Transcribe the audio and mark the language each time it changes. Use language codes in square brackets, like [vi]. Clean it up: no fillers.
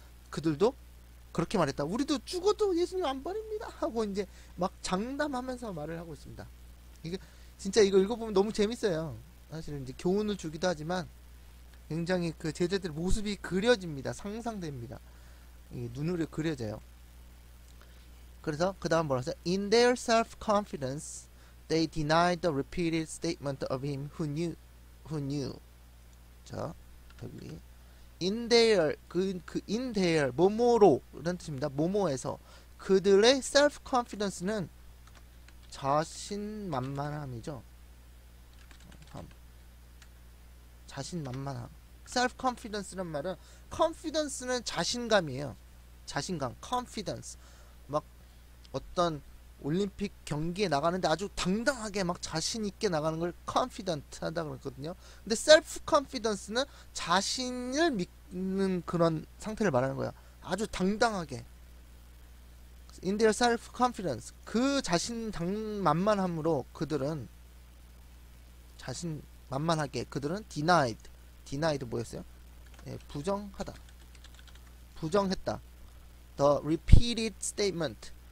[ko] 그들도 그렇게 말했다. 우리도 죽어도 예수님 안 버립니다 하고 이제 막 장담하면서 말을 하고 있습니다. 이게 진짜 이거 읽어보면 너무 재밌어요. 사실은 이제 교훈을 주기도 하지만 굉장히 그 제자들의 모습이 그려집니다. 상상됩니다. 이게 눈으로 그려져요. 그래서 그 다음 뭐라 했어요? [en] In their self-confidence, they denied the repeated statement of him who knew. [ko] 자, 여기 [en] in their, in their, [ko] 뭐뭐로 라는 뜻입니다. 뭐뭐에서. 그들의 self-confidence는 자신만만함이죠. 자신만만함. self-confidence란 말은, confidence는 자신감이에요. 자신감, confidence. 막 어떤 올림픽 경기에 나가는데 아주 당당하게 막 자신있게 나가는 걸 confident 하다 그랬거든요. 근데 self confidence는 자신을 믿는 그런 상태를 말하는 거야. 아주 당당하게. [en] in their self confidence, [ko] 그 자신만만함으로 그들은, 자신만만하게 그들은 denied 뭐였어요? 예, 부정했다. [en] the repeated statement.